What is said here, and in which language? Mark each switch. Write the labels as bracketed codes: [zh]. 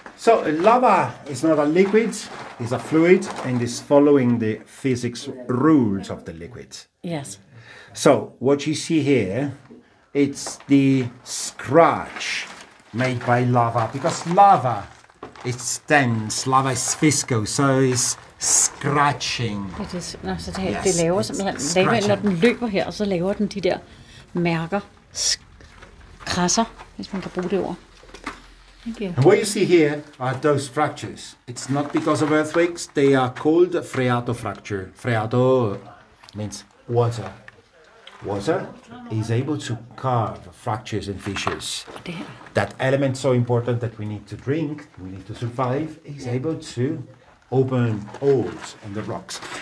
[en] So lava is not a liquid, it's a fluid, and is following the physics rules of the liquid. Yes. So what you see here, it's the scratch made by lava, because lava is dense, lava is viscous, so it's scratching. [da] Det laver simpelthen, når den løber her, så laver den de der mærker, krasser, hvis man kan bruge det ord. [en] And what you see here are those fractures. It's not because of earthquakes. They are called freato fracture. Freato means water. Water is able to carve fractures and fissures. That element so important that we need to drink, we need to survive, is able to open holes in the rocks.